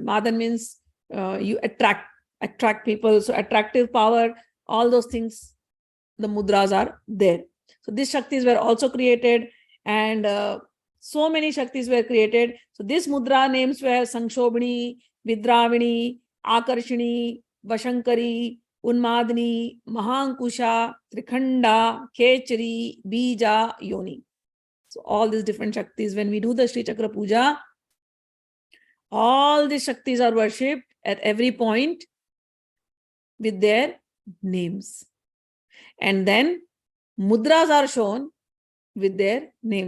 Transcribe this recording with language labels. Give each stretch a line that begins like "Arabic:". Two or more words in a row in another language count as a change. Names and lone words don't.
English: Madan means you attract people. So attractive power, all those things, the Mudras are there. So these Shaktis were also created, and so many Shaktis were created. So these Mudra names were Sanshobhini, Vidravini, Akarshini, Vashankari, Unmadni, Mahankusha, Trikhanda, Khechari, Bija, Yoni. So all these different Shaktis, when we do the Sri Chakra Puja, all these Shaktis are worshipped at every point with their names. And then Mudras are shown with their names.